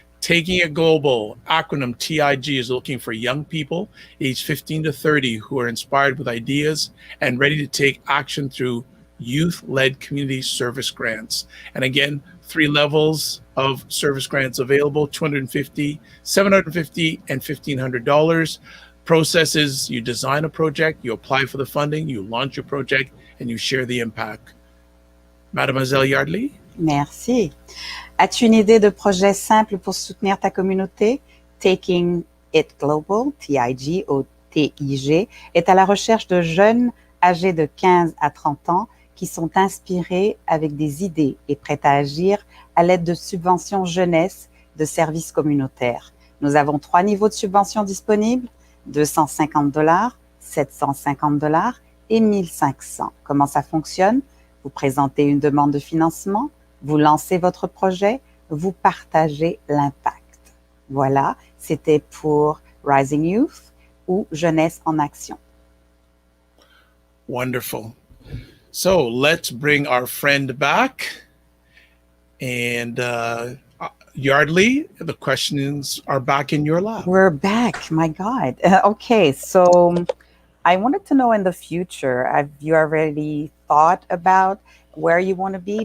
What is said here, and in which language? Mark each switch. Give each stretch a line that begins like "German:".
English: Taking It Global, acronym TIG, is looking for young people aged 15 to 30 who are inspired with ideas and ready to take action through youth-led community service grants. And again, 3 levels of service grants available: $250, $750, and $1,500. Process is you design a project, you apply for the funding, you launch your project, and you share the impact.
French: Mademoiselle Yardley? Merci. As-tu une idée de projet simple pour soutenir ta communauté? Taking It Global, TIG ou TIG, est à la recherche de jeunes âgés de 15 à 30 ans qui sont inspirés avec des idées et prêts à agir à l'aide de subventions jeunesse de services communautaires. Nous avons 3 niveaux de subventions disponibles, $250, $750 et $1,500. Comment ça fonctionne? Vous présentez une demande de financement, vous lancez votre projet, vous partagez l'impact. Voilà, c'était pour Rising Youth ou Jeunesse en Action.
English: Wonderful. So let's bring our friend back. And Yardley, the questions are back in your lap. We're back. My God. Okay, so I wanted to know in the future, have you already thought about where you want to be?